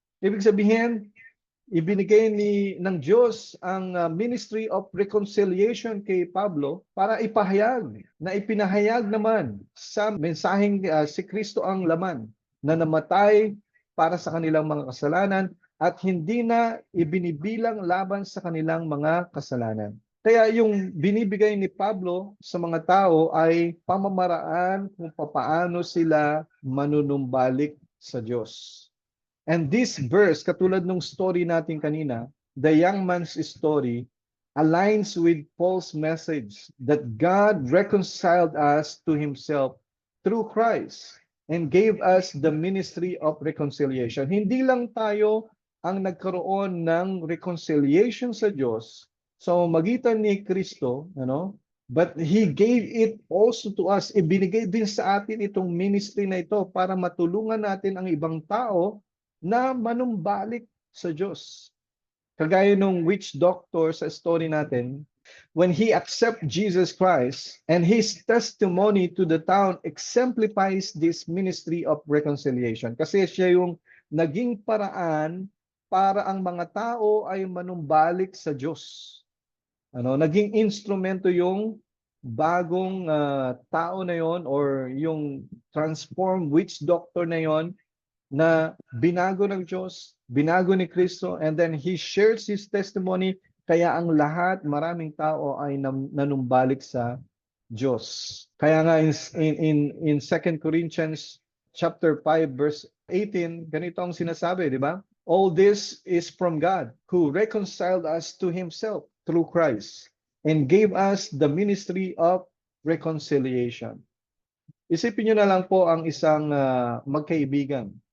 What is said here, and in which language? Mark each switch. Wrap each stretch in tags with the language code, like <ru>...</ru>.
<tl>Ibig sabihin, ibinigay ng Diyos ang Ministry of Reconciliation kay Pablo para ipahayag na ipinahayag naman sa mensaheng si Kristo ang laman na namatay para sa kanilang mga kasalanan at hindi na ibinibilang laban sa kanilang mga kasalanan. Kaya yung binibigay ni Pablo sa mga tao ay pamamaraan kung paano sila manunumbalik sa Diyos.</tl> <en>And this verse,</en> <tl>katulad nung story natin kanina,</tl> <en>the young man's story, aligns with Paul's message that God reconciled us to himself through Christ and gave us the ministry of reconciliation.</en> <tl>Hindi lang tayo ang nagkaroon ng reconciliation sa Diyos sa magitan ni Kristo, ano?</tl> <en>But He gave it also to us.</en> <tl>Ibinigay din sa atin itong ministry na ito para matulungan natin ang ibang tao na manumbalik sa Diyos. Kagaya nung witch doctor sa story natin,</tl> <en>when he accept Jesus Christ and his testimony to the town exemplifies this ministry of reconciliation.</en> <tl>Kasi siya yung naging paraan para ang mga tao ay manumbalik sa Diyos. Naging instrumento yung bagong tao na yon or yung transformed witch doctor na yon na binago ng Diyos, binago ni Kristo,</tl> <en>and then he shares his testimony,</en> <tl>kaya ang lahat, maraming tao ay nanumbalik sa Diyos. Kaya nga</tl> <en>in 2 Corinthians chapter 5 verse 18,</en> <tl>ganito ang sinasabi, di ba?</tl> <en>All this is from God, who reconciled us to himself through Christ and gave us the ministry of reconciliation.</en> <tl>Isipin nyo na lang po ang isang magkaibigan.</tl>